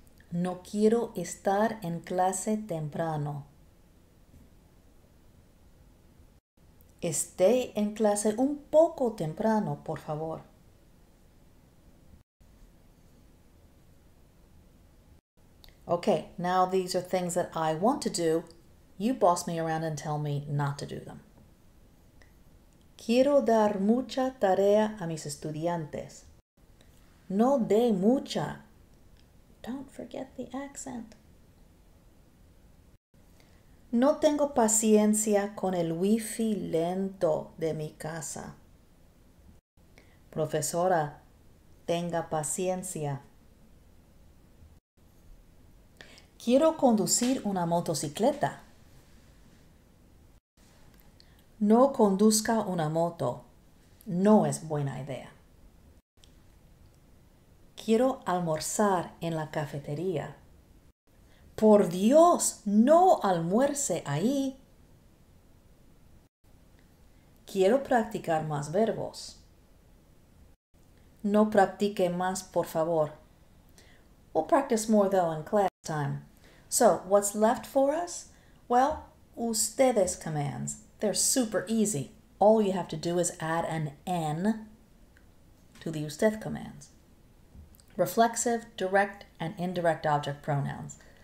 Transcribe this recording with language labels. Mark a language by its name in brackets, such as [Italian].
[Spanish] No quiero estar en clase temprano. Esté en clase un poco temprano, por favor. [English] Okay, now these are things that I want to do. You boss me around and tell me not to do them. [Spanish] Quiero dar mucha tarea a mis estudiantes. No dé mucha. [English] Don't forget the accent. [Spanish] No tengo paciencia con el wifi lento de mi casa. Profesora, tenga paciencia. Quiero conducir una motocicleta. No conduzca una moto. No es buena idea. Quiero almorzar en la cafetería. Por Dios, no almuerce ahí. Quiero practicar más verbos. No practique más, por favor. [English] We'll practice more though in class time. So, what's left for us? Well, ustedes commands. They're super easy. All you have to do is add an N to the usted commands. Reflexive, direct, and indirect object pronouns.